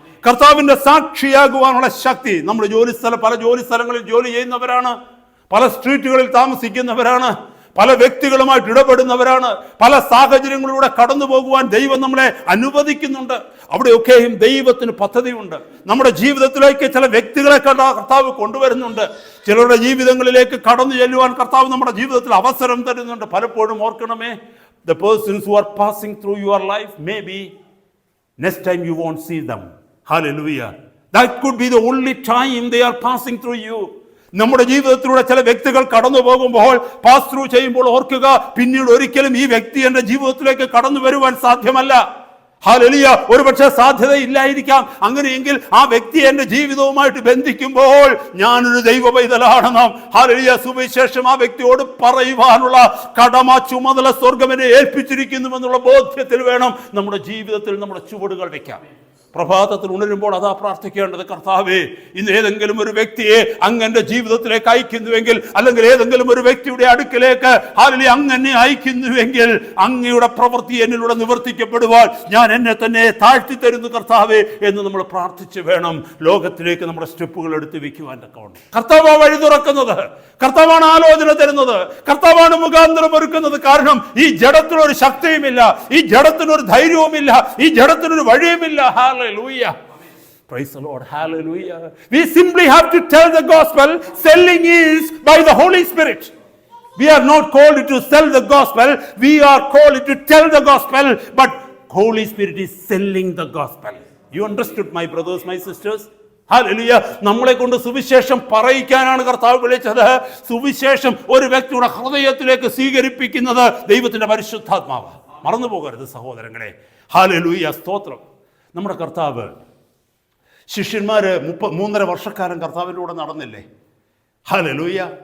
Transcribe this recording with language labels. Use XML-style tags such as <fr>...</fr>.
<ml>കർത്താവിന്റെ സാക്ഷിയാകുവാനുള്ള ശക്തി. നമ്മൾ പല ജോലി സ്ഥലങ്ങളിൽ ജോലി ചെയ്യുന്നവരാണ്, പല സ്ട്രീറ്റുകളിൽ താമസിക്കുന്നവരാണ്, പല വ്യക്തികളുമായിട്ട് ഇടപെടുന്നവരാണ്. പല സാഹചര്യങ്ങളിലൂടെ കടന്നു പോകുവാൻ ദൈവം നമ്മളെ അനുവദിക്കുന്നുണ്ട്. അവിടെയൊക്കെയും ദൈവത്തിന് പദ്ധതിയുണ്ട്. നമ്മുടെ ജീവിതത്തിലേക്ക് ചില വ്യക്തികളെ കർത്താവ് കൊണ്ടുവരുന്നുണ്ട്. ചിലരുടെ ജീവിതങ്ങളിലേക്ക് കടന്നു ചെല്ലുവാൻ കർത്താവ് നമ്മുടെ ജീവിതത്തിൽ അവസരം തരുന്നുണ്ട്. പലപ്പോഴും ഓർക്കണമേ,</ml> <en>the persons who are passing through your life, maybe next time you won't see them. Hallelujah. That could be the only time they are passing through you.</en> <ml>നമ്മുടെ ജീവിതത്തിലൂടെ ചില വ്യക്തികൾ കടന്നു പോകുമ്പോൾ, പാസ് ത്രൂ ചെയ്യുമ്പോൾ ഓർക്കുക, പിന്നീട് ഒരിക്കലും ഈ വ്യക്തി എൻ്റെ ജീവിതത്തിലേക്ക് കടന്നു വരുവാൻ സാധ്യമല്ല. ഹല്ലേലൂയ. ഒരുപക്ഷെ സാധ്യതയില്ലായിരിക്കാം. അങ്ങനെയെങ്കിൽ ആ വ്യക്തി എൻ്റെ ജീവിതവുമായിട്ട് ബന്ധിക്കുമ്പോൾ ഞാനൊരു ദൈവ പൈതലാണെന്നും ഹല്ലേലൂയ സുവിശേഷം ആ വ്യക്തിയോട് പറയുവാനുള്ള കടമ, ചുമതല സ്വർഗ്ഗം എന്നെ ഏൽപ്പിച്ചിരിക്കുന്നുവെന്നുള്ള ബോധ്യത്തിൽ വേണം നമ്മുടെ ജീവിതത്തിൽ നമ്മുടെ ചുവടുകൾ വെക്കാം. പ്രഭാതത്തിൽ ഉണരുമ്പോൾ അതാ പ്രാർത്ഥിക്കേണ്ടത്, കർത്താവേ, ഇന്ന് ഏതെങ്കിലും ഒരു വ്യക്തിയെ അങ്ങന്റെ ജീവിതത്തിലേക്ക് അയക്കുന്നുവെങ്കിൽ, അല്ലെങ്കിൽ ഏതെങ്കിലും ഒരു വ്യക്തിയുടെ അടുക്കിലേക്ക് ഹല്ലേലൂയ അങ്ങനെ അയക്കുന്നുവെങ്കിൽ, അങ്ങയുടെ പ്രവൃത്തി എന്നിലൂടെ നിവർത്തിക്കപ്പെടുവാൻ ഞാൻ എന്നെ തന്നെ താഴ്ത്തി തരുന്നു കർത്താവേ എന്ന് നമ്മൾ പ്രാർത്ഥിച്ച് വേണം ലോകത്തിലേക്ക് നമ്മുടെ സ്റ്റെപ്പുകൾ എടുത്ത് വെക്കുവാൻ തക്കവണ്ണം. കർത്താവ് വഴി തുറക്കുന്നത്, കർത്താവാണ് ആലോചന തരുന്നത്, കർത്താവാണ് മുഖാന്തരം ഒരുക്കുന്നത്. കാരണം ഈ ജഡത്തിനൊരു ശക്തിയുമില്ല, ഈ ജഡത്തിനൊരു ധൈര്യവുമില്ല, ഈ ജഡത്തിനൊരു വഴിയുമില്ല.</ml> <en>Hallelujah. Praise the Lord. Hallelujah. We simply have to tell the gospel. Selling is by the Holy Spirit. We are not called to sell the gospel. We are called to tell the gospel. But Holy Spirit is selling the gospel. You understood, my brothers, my sisters? Hallelujah.</en> <ml>നമ്മളെ കൊണ്ട് സുവിശേഷം പറയിക്കാനാണ് കർത്താവ് വിളിച്ചത്. സുവിശേഷം ഒരു വ്യക്തിയുടെ ഹൃദയത്തിലേക്ക് സ്വീകരിപ്പിക്കുന്നത് ദൈവത്തിന്റെ പരിശുദ്ധാത്മാവ്. മറന്നു പോകരുത് സഹോദരങ്ങളെ. ഹല്ലേലൂയ. സ്തോത്രം. നമ്മുടെ കർത്താവ് ശിഷ്യന്മാര് 3.5 വർഷക്കാലം കർത്താവിൻ്റെ കൂടെ നടന്നില്ലേ? ഹല്ലേലൂയ.</ml>